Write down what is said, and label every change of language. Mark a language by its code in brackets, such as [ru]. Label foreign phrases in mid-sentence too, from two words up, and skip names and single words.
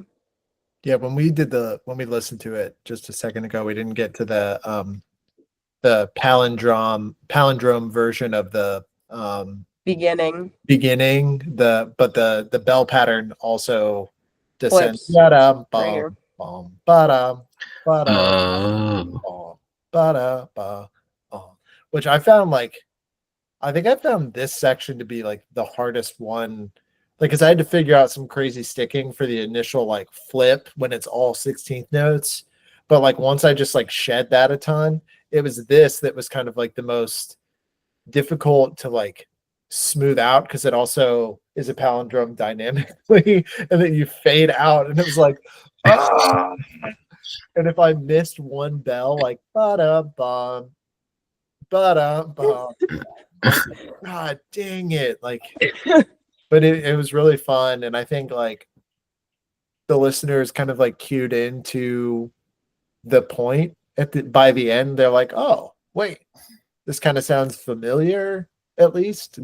[en] Yeah, when we listened to it just a second ago, we didn't get to the palindrome version of the Beginning, but the bell pattern also descends. Flips. Ba-dum, Right here. bum, ba-dum, ba-dum, Oh, bum, ba-da, ba, which I found I think I found this section to be like the hardest one, like because I had to figure out some crazy sticking for the initial like flip when it's all 16th notes, but like once I just like shed that a ton, it was this that was kind of like the most difficult to like smooth out because it also is a palindrome dynamically, and then you fade out, and it was like, ah! And if I missed one bell, like ba-da-bum, ba-da-bum, God dang it. Like, but it was really fun. And I think like the listeners kind of like cued into the point by the end. They're like, oh, wait, this kind of sounds familiar, at least.